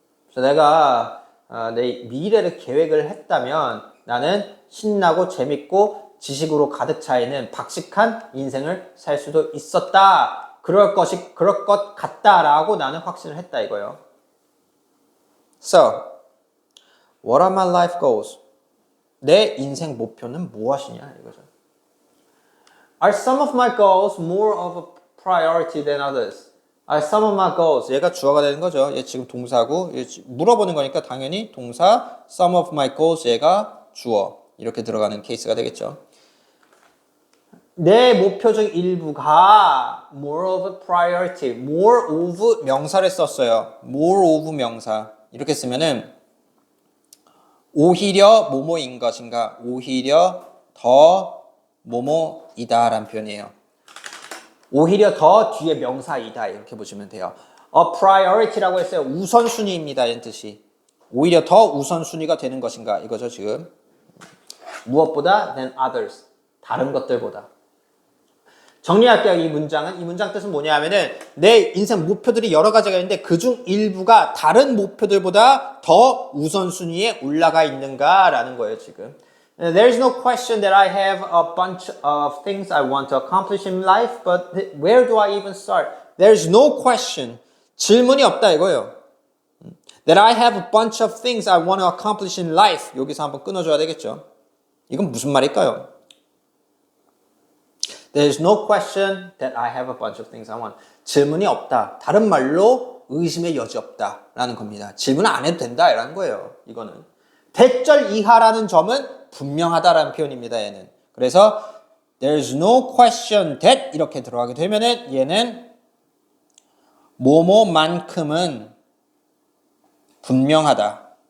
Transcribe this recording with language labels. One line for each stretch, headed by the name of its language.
Korean: 그래서 내가 내 미래를 계획을 했다면 나는 신나고 재밌고 지식으로 가득 차 있는 박식한 인생을 살 수도 있었다. 그럴 것 같다라고 나는 확신을 했다 이거예요.
English: So, what are my life goals?
Korean: 내 인생 목표는 무엇이냐 이거죠.
English: Are some of my goals more of a priority than others? Are some of my goals?
Korean: 얘가 주어가 되는 거죠. 얘 지금 동사고 얘 물어보는 거니까 당연히 동사
English: some of my goals
Korean: 얘가 주어 이렇게 들어가는 케이스가 되겠죠. 내 목표 중 일부가
English: more of a priority, more of 명사를 썼어요.
Korean: more of 명사 이렇게 쓰면은 오히려 뭐뭐인 것인가, 오히려 더 뭐뭐이다 라는 표현이에요. 오히려 더 뒤에 명사이다 이렇게 보시면 돼요. A priority라고 했어요. 우선순위입니다 이런 뜻이. 오히려 더 우선순위가 되는 것인가 이거죠 지금. 무엇보다
English: than others.
Korean: 다른 것들보다. 정리할게요. 이 문장은. 이 문장 뜻은 뭐냐 하면은 내 인생 목표들이 여러 가지가 있는데 그중 일부가 다른 목표들보다 더 우선순위에 올라가 있는가라는 거예요 지금.
English: There's no question that I have a bunch of things I want to accomplish in life, but where do I even start? There's no question.
Korean: 질문이 없다 이거예요.
English: That I have a bunch of things I want to accomplish in life.
Korean: 여기서 한번 끊어줘야 되겠죠. 이건 무슨 말일까요?
English: There's no question that I have a bunch of things I want.
Korean: 질문이 없다. 다른 말로 의심의 여지 없다. 라는 겁니다. 질문 안 해도 된다. 라는 거예요. 이거는. 대절 이하라는 점은 분명하다라는 표현입니다. 얘는. 그래서
English: There's no question that
Korean: 이렇게 들어가게 되면은 얘는 뭐뭐만큼은 분명하다.